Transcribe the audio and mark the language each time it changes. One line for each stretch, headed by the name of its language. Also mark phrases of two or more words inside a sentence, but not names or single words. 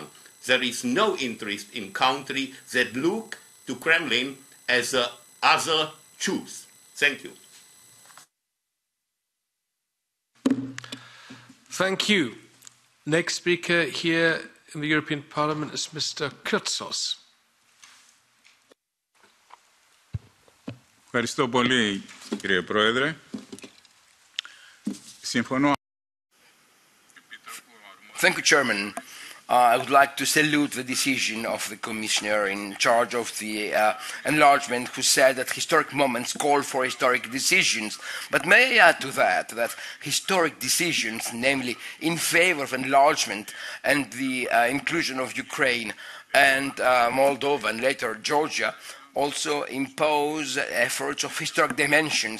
English: There is no interest in country that look to Kremlin as a other choose. Thank you. Thank you. Next speaker here in the European Parliament is Mr. Titos.
Greek: Ευχαριστώ πολύ, κύριε Πρόεδρε. Συμφωνώ.
English: Thank you, Chairman. I would like to salute the decision of the Commissioner in charge of the enlargement, who said that historic moments call for historic decisions. But may I add to that historic decisions, namely in favor of enlargement and the inclusion of Ukraine and Moldova and later Georgia, also impose efforts of historic dimensions.